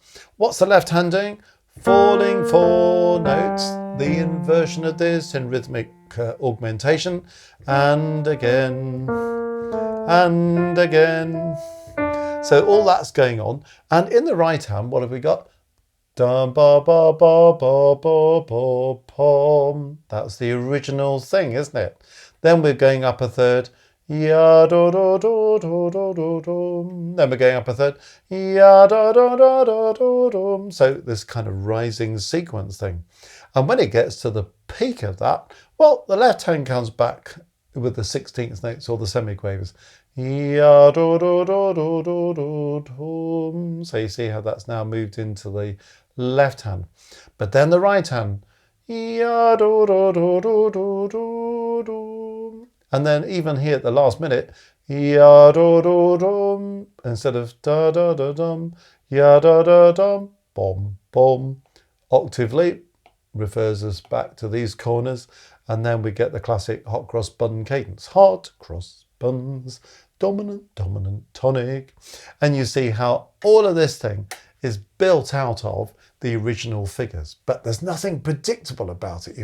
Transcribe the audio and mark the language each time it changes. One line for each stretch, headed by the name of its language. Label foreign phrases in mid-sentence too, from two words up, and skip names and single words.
English: What's the left hand doing? Falling 4 notes, the inversion of this in rhythmic augmentation, and again, and again. So all that's going on. And in the right hand, what have we got? Dum ba ba ba ba ba ba pom. That's the original thing, isn't it? Then we're going up a third. Ya do do do do do do do. Then we're going up a third. Ya do do do do do do. So this kind of rising sequence thing. And when it gets to the peak of that, well, the left hand comes back with the 16th notes or the semiquavers. Ya do do do do do do do. So you see how that's now moved into the left hand. But then the right hand. Ya do do do do do do do. And then even here at the last minute, ya do do dum, instead of da da da dum, ya da da dum, bom bom. Octave leap refers us back to these corners, and then we get the classic hot cross bun cadence. Hot cross buns, dominant, dominant, tonic. And you see how all of this thing is built out of the original figures, but there's nothing predictable about it.